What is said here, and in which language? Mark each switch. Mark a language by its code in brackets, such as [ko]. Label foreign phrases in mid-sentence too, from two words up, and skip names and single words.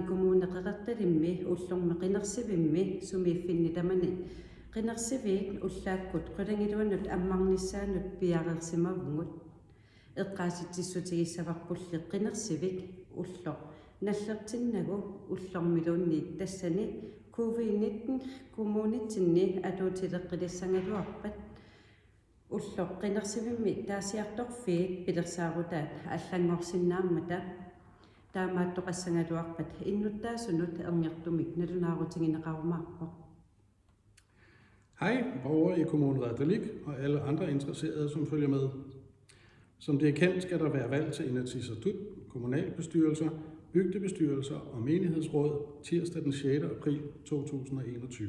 [kl] kommune qeqertalimmi ullormi qinersivimmi sumiiffinni tamani qinersiviit ullaakkut qulangiluannut ammarnissaanut piaqersimavngut eqqaasitsissutigissavarpulli qinersivik ullo nallertinnagu ullormiluunniit tassani covid-19 kommunitsinni atuutileqqilissangatuarpat ullo qinersivimmi taasiartorfiit pilersaarutaat allanngorsinnaammata taamaattoqassangatuarpat innuttaasunut erniinnartumik nalunaarutigineqarumaarpoq. [da] Hej borgere i Kommune Reykjavik og alle andre interesserede, som følger med. Som det er kendt, skal der være valg til Inatsisartut, kommunalbestyrelser, bygdebestyrelser og menighedsråd tirsdag den 6. april 2021.